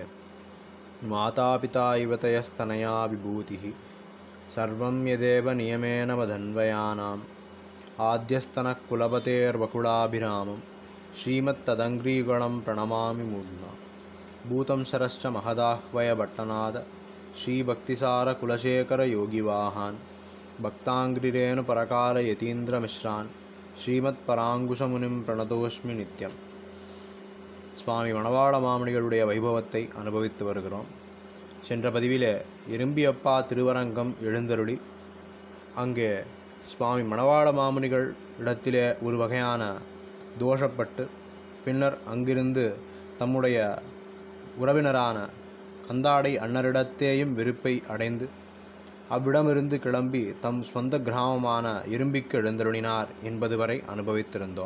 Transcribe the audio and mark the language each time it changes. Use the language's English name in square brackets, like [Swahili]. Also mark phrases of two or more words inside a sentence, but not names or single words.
[Sanskrit] मातापिता युवतयस्तनया विभूतिः सर्वं यदेव नियमेन मदन्वयानाम् आद्यस्तनः कुलपतेर्वकुलाभिरामं श्रीमत्तदङ्घ्रियुगलं प्रणमामि मूर्ध्ना। भूतं शरश्च महदाह्वयभट्टनाद श्रीभक्तिसारकुलशेखरयोगिवाहान् भक्ताङ्घ्रिरेणुपरकालयतीन्द्रमिश्रान् श्रीमत्पराङ्कुशमुनिं प्रणतोऽस्मि नित्यम्. [Tamil] சுவாமி மணவாள மாமுனிகளுடைய வைபவத்தை அனுபவித்து வருகிறோம். சென்ற பதிவிலே எறும்பியப்பா திருவரங்கம் எழுந்தருளி அங்கே சுவாமி மணவாள மாமுனிகள் இடத்திலே ஒரு வகையான தோஷப்பட்டு பின்னர் அங்கிருந்து தம்முடைய உறவினரான கந்தாடை அண்ணரிடத்தேயும் வெறுப்பை அடைந்து அவ்விடமிருந்து கிளம்பி தம் சொந்த கிராமமான எறும்பிக்கு எழுந்தருளினார் என்பது வரை அனுபவித்திருந்தோம்.